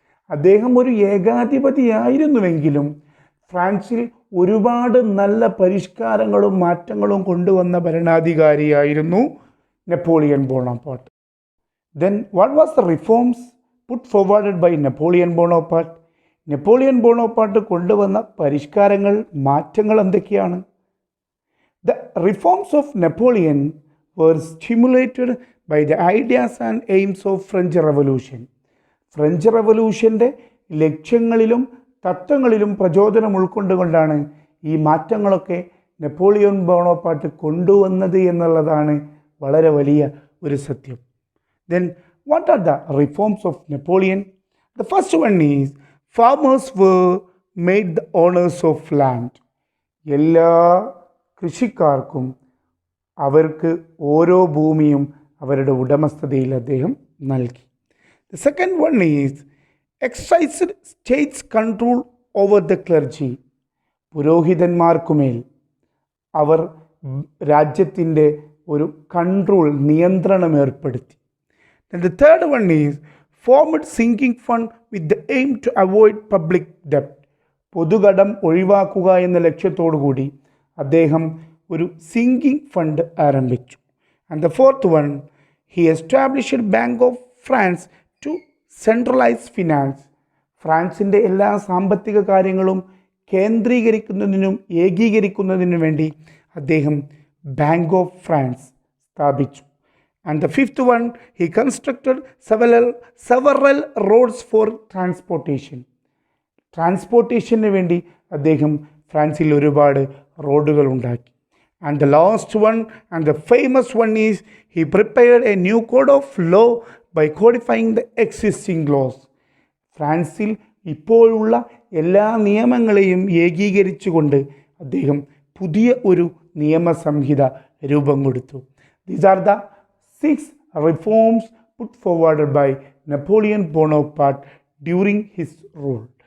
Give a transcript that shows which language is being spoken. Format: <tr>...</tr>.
<ml>അദ്ദേഹം ഒരു ഏകാധിപതിയായിരുന്നുവെങ്കിലും ഫ്രാൻസിൽ ഒരുപാട് നല്ല പരിഷ്കാരങ്ങളും മാറ്റങ്ങളും കൊണ്ടുവന്ന ഭരണാധികാരിയായിരുന്നു Napoleon ബോണോപ്പാർട്ട്.</ml> <en>Then what was the reforms put forwarded by Napoleon Bonaparte?</en> <ml>Napoleon ബോണോപ്പാർട്ട് കൊണ്ടുവന്ന പരിഷ്കാരങ്ങൾ, മാറ്റങ്ങൾ എന്തൊക്കെയാണ്?</ml> <en>The reforms of Napoleon were stimulated by the ideas and aims of French Revolution.</en> <ml>French റവല്യൂഷൻ്റെ ലക്ഷ്യങ്ങളിലും തത്വങ്ങളിലും പ്രചോദനം ഉൾക്കൊണ്ടുകൊണ്ടാണ് ഈ മാറ്റങ്ങളൊക്കെ നെപ്പോളിയൻ ബോണോപ്പാർട്ട് കൊണ്ടുവന്നത് എന്നുള്ളതാണ് വളരെ വലിയ ഒരു സത്യം.</ml> <en>Then what are the reforms of Napoleon? The first one is farmers were made the owners of land.</en> <ml>എല്ലാ കൃഷിക്കാർക്കും അവർക്ക് ഓരോ ഭൂമിയും അവരുടെ ഉടമസ്ഥതയിൽ അദ്ദേഹം നൽകി.</ml> <en>The second one is exercised states control over the clergy.</en> <ml>പുരോഹിതന്മാർക്കുമേൽ അവർ രാജ്യത്തിൻ്റെ ഒരു കൺട്രോൾ, നിയന്ത്രണം ഏർപ്പെടുത്തി.</ml> <en>Then the third one is formed sinking fund with the aim to avoid public debt.</en> <ml>പൊതുകടം ഒഴിവാക്കുക എന്ന ലക്ഷ്യത്തോടു കൂടി അദ്ദേഹം ഒരു സിങ്കിങ് ഫണ്ട് ആരംഭിച്ചു.</ml> <en>And the fourth one, he established Bank of France to centralize finance.</en> <ml>ഫ്രാൻസിൻ്റെ എല്ലാ സാമ്പത്തിക കാര്യങ്ങളും കേന്ദ്രീകരിക്കുന്നതിനും ഏകീകരിക്കുന്നതിനും വേണ്ടി അദ്ദേഹം ബാങ്ക് ഓഫ് ഫ്രാൻസ് സ്ഥാപിച്ചു.</ml> <en>And the fifth one, he constructed several roads for transportation.</en> <ml>ട്രാൻസ്പോർട്ടേഷന് വേണ്ടി അദ്ദേഹം ഫ്രാൻസിൽ ഒരുപാട് റോഡുകൾ ഉണ്ടാക്കി.</ml> <en>And the last one and the famous one is he prepared a new code of law by codifying the existing laws.</en> <ml>ഫ്രാൻസിൽ ഇപ്പോഴുള്ള എല്ലാ നിയമങ്ങളെയും ഏകീകരിച്ചുകൊണ്ട് അദ്ദേഹം പുതിയ ഒരു നിയമസംഹിത രൂപം കൊടുത്തു.</ml> <en>These are the 6 reforms put forward by Napoleon Bonaparte during his rule.</en>